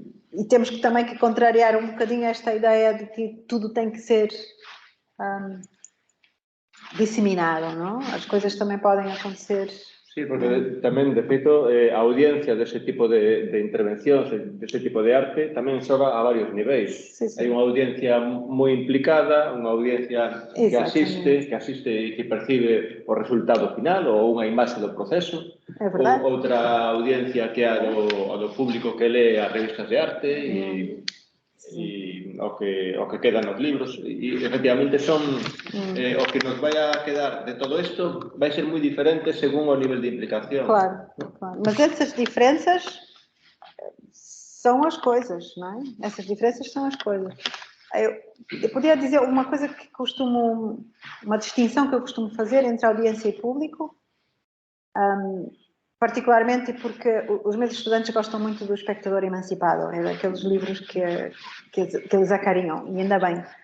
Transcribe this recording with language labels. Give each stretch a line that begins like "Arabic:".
Portuguese: E temos também que contrariar um bocadinho esta ideia de que tudo tem que ser disseminado, não? As coisas também podem acontecer.
Galician: Sí, porque tamén, de feito, a audiencia dese tipo de intervencións, dese tipo de arte, tamén xoga a varios niveis. Sí, sí. Hai unha audiencia moi implicada, unha audiencia que asiste e que percibe o resultado final ou unha imaxe do proceso. É verdade. Outra audiencia que é a do público que lee as revistas de arte e o que queda nos libros. E, efectivamente, son o que nos vai a quedar de todo isto vai ser moi diferente según o nivel de implicación. Claro, claro.
Portuguese: Mas essas diferenças são as coisas, não é? Essas diferenças são as coisas. Eu podia dizer uma coisa que uma distinção que eu costumo fazer entre audiência e público, particularmente porque os meus estudantes gostam muito do Espectador Emancipado, é daqueles livros que eles acarinham, e ainda bem.